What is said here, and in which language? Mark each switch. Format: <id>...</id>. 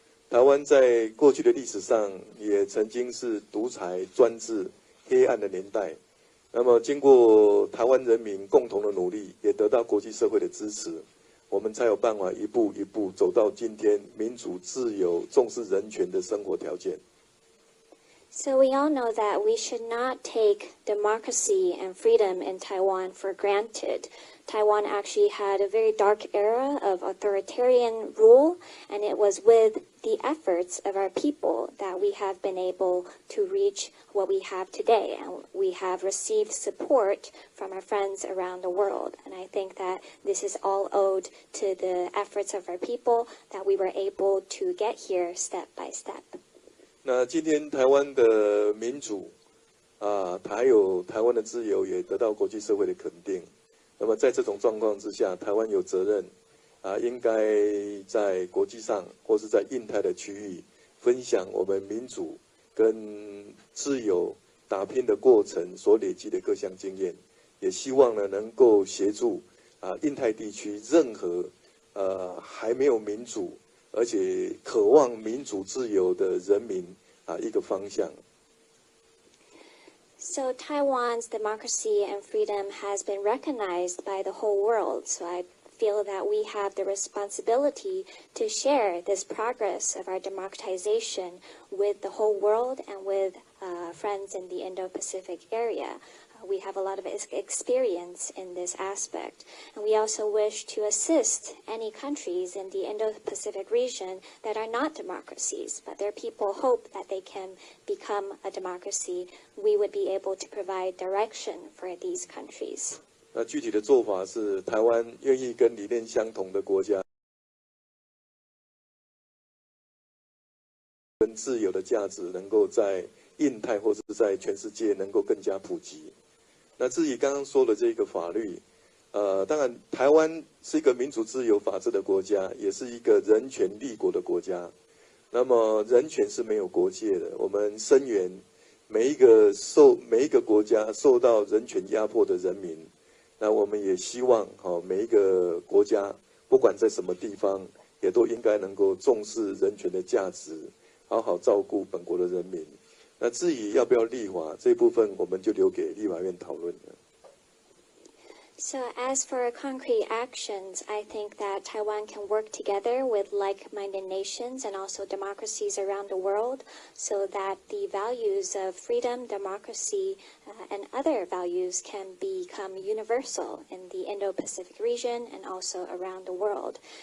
<zh>台湾在过去的历史上也曾经是独裁专制黑暗的年代。那么经过台湾人民共同的努力，也得到国际社会的支持，我们才有办法一步一步走到今天民主自由、重视人权的生活条件。</zh> <en>So we all know that we should not take democracy and freedom in Taiwan for granted. Taiwan actually had a very dark era of authoritarian rule, and it was with the efforts of our people that we have been able to reach what we have today. And we have received support from our friends around the world. And I think that this is all owed to the efforts of our people that we were able to get here step by step.</en> <zh>那今天台湾的民主，还有台湾的自由也得到国际社会的肯定。那么在这种状况之下，台湾有责任，应该在国际上或是在印太的区域，分享我们民主跟自由打拼的过程所累积的各项经验。也希望呢能够协助印太地区任何还没有民主，而且渴望民主自由的人民一个方向。</zh> <en>So Taiwan's democracy and freedom has been recognized by the whole world. So I feel that we have the responsibility to share this progress of our democratization with the whole world and with friends in the Indo-Pacific area. We have a lot of experience in this aspect. And we also wish to assist any countries in the Indo-Pacific region that are not democracies, but their people hope that they can become a democracy. We would be able to provide direction for these countries.</en> <zh>那具体的做法是，台湾愿意跟理念相同的国家，跟自由的价值能够在印太或是在全世界能够更加普及。那至于刚刚说的这个法律，当然台湾是一个民主自由法治的国家，也是一个人权立国的国家。那么人权是没有国界的，我们声援每一个国家受到人权压迫的人民。那我们也希望每一个国家不管在什么地方，也都应该能够重视人权的价值，好好照顾本国的人民。那至于要不要立法这部分，我们就留给立法院讨论了。</zh> <en>So as for concrete actions, I think that Taiwan can work together with like-minded nations and also democracies around the world so that the values of freedom, democracy, and other values can become universal in the Indo-Pacific region and also around the world.</en>